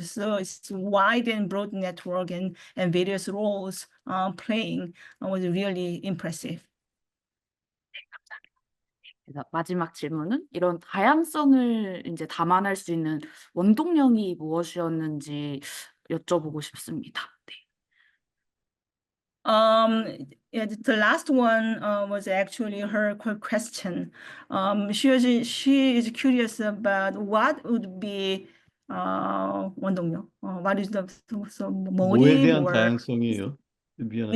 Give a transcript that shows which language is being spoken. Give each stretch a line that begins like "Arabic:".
English: So it's wide and broad network and various roles playing was really impressive.
Korean: 그래서 마지막 질문은 이런 다양성을 이제 담아낼 수 있는 원동력이 무엇이었는지 여쭤보고 싶습니다. 네.
English: Yeah, the last one was actually her question. She is curious about what would be 원동력. What is the
Korean: 뭐에
English: motive
Korean: 대한
English: or
Korean: 다양성이에요? 미안한데.